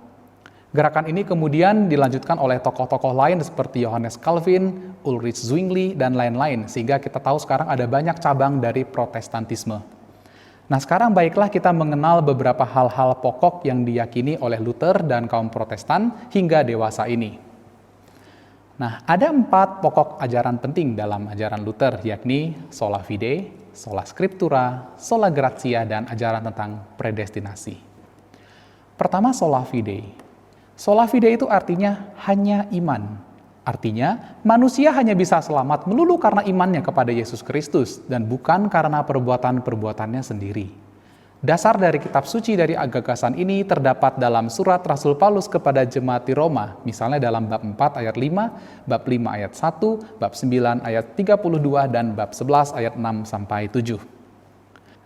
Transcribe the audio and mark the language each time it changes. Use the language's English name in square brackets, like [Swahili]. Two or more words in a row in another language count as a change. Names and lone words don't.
[Indonesian] Gerakan ini kemudian dilanjutkan oleh tokoh-tokoh lain seperti Johannes Calvin, Ulrich Zwingli, dan lain-lain, sehingga kita tahu sekarang ada banyak cabang dari Protestantisme. Nah, sekarang baiklah kita mengenal beberapa hal-hal pokok yang diyakini oleh Luther dan kaum Protestan hingga dewasa ini. Nah, ada 4 pokok ajaran penting dalam ajaran Luther, yakni [Latin] sola fide, sola scriptura, sola gratia, [Indonesian] dan ajaran tentang predestinasi. Pertama, [Latin] sola fide. Sola fide [Indonesian] itu artinya hanya iman. Artinya, manusia hanya bisa selamat melulu karena imannya kepada Yesus Kristus dan bukan karena perbuatan-perbuatannya sendiri. Dasar dari kitab suci dari gagasan ini terdapat dalam surat Rasul Paulus kepada jemaat di Roma, misalnya dalam bab 4 ayat 5, bab 5 ayat 1, bab 9 ayat 32, dan bab 11 ayat 6 sampai 7.